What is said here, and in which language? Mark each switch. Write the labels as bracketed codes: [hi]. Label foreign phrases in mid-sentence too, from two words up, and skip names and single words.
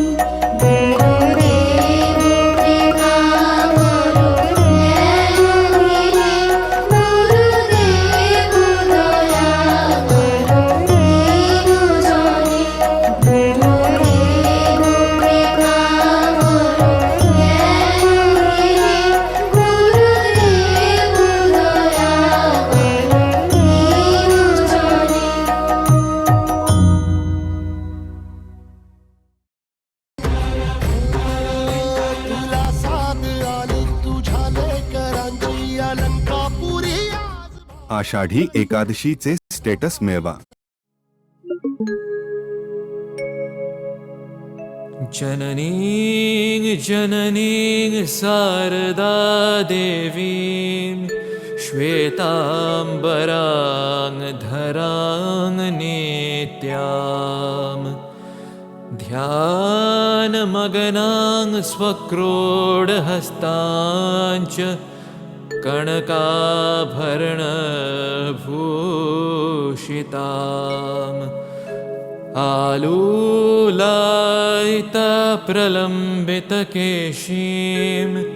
[bn] গুরুদেব কৃপা কর জ্ঞানহীনে গুরুদেব দয়া কর দীন জনে। গুরুদেব কৃপা কর জ্ঞানহীনে গুরুদেব দয়া কর দীন জনে। [mr] तुला साथ आली तुझ्या लेकरांची अलंकापुरी आज आषाढी एकादशीचे स्टेटस मिळवा. [sa] जननीं जननीं शारदा देवीं श्वेताम्बरां धरां नित्याम् ध्यानमग्नां स्वक्रोडहस्ताञ्च कनकाभरणभूषिताम् आलूलायितप्रलम्बितकेशीं